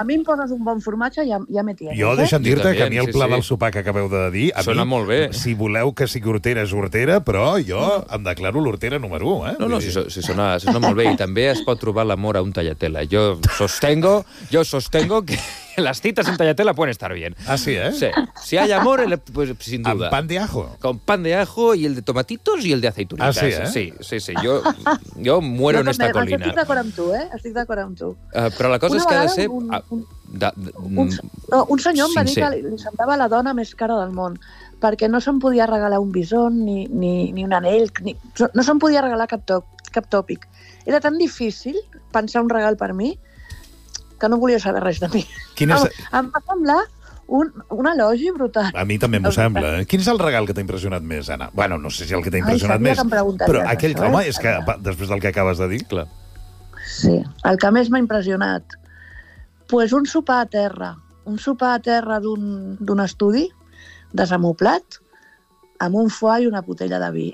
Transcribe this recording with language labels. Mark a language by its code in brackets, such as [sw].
[ca] A mi em poses un bon formatge i ja m'he tient. Jo, deixa'm dir-te que a mi el pla del sopar que acabeu de dir... Sona molt bé. Si voleu que sigui hortera, és hortera, però jo em declaro l'hortera número 1, eh? No, si sona molt bé. I també es pot trobar l'amor a un tallatela. Jo sostengo que... [es] las citas en tagliatella pueden estar bien. Ah, sí, ¿eh? Sí. Si hay amor, pues sin duda. ¿Con pan de ajo? Con pan de ajo y el de tomatitos y el de aceitunitas. Ah, sí, ¿eh? Sí, sí, sí. Yo muero en esta colina. [ca] Estic d'acord amb tu, ¿eh? Estic d'acord amb tu. Però la cosa una és que ha de ser... Un senyor em va dir que li semblava la dona més cara del món, perquè no se'n podia regalar un bison ni un anell, ni, no se'n podia regalar cap tòpic. Era tan difícil pensar un regal per mi que no volia saber res de mi. Em va semblar un elogi brutal. A mi també m'ho sembla. Quin és el regal que t'ha impressionat més, Anna? Bueno, no sé si el que t'ha impressionat més, però aquell això, home, és que, després del que acabes de dir, clar. Sí, el que més m'ha impressionat, pues un sopar a terra, un sopar a terra d'un estudi desamoblat amb un foie i una botella de vi.